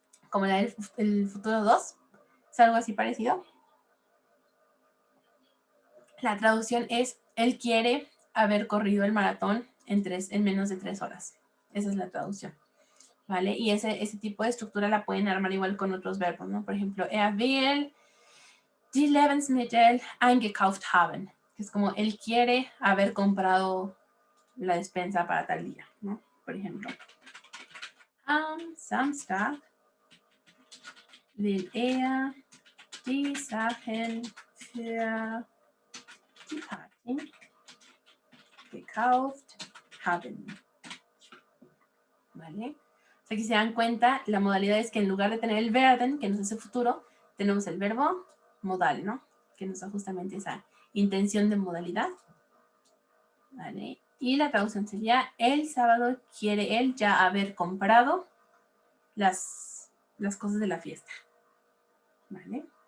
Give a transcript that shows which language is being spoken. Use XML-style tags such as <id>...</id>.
<es>como la del futuro 2. Es algo así parecido. La traducción es, él quiere haber corrido el maratón en menos de 3 horas. Esa es la traducción, ¿vale? Y ese tipo de estructura la pueden armar igual con otros verbos, ¿no? Por ejemplo,</es> <de>will die Lebensmittel eingekauft haben.</de> <es>Que es como, él quiere haber comprado la despensa para tal día, ¿no? Por ejemplo,</es> <de>am Samstag will die Sachen für die Party gekauft haben.</de> <es>¿Vale? O sea, aquí se dan cuenta, la modalidad es que en lugar de tener el werden, que nos hace futuro, tenemos el verbo modal, ¿no? Que nos da justamente esa intención de modalidad. ¿Vale? Y la traducción sería, el sábado quiere él ya haber comprado las cosas de la fiesta. ¿Vale?</es>